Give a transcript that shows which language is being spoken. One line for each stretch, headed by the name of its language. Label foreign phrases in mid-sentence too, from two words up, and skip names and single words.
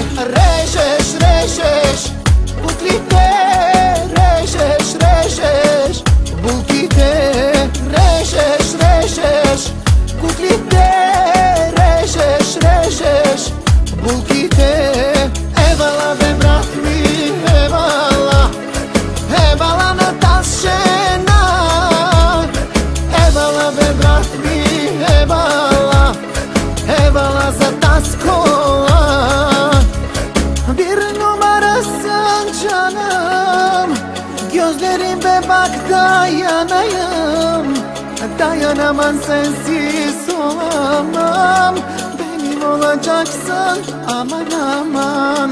Bulgarian: Режеш, режеш, буклите, режеш, режеш, булките, режеш, режеш, буклите, режеш, режеш, булките. Евала бе брат ми, евала, евала на таз жена. Евала бе брат ми, евала, евала за ta школа.
Turkish: Bir numarasın canım, gözlerime bak dayanayım. Dayanamam sensiz olamam, benim olacaksın aman aman.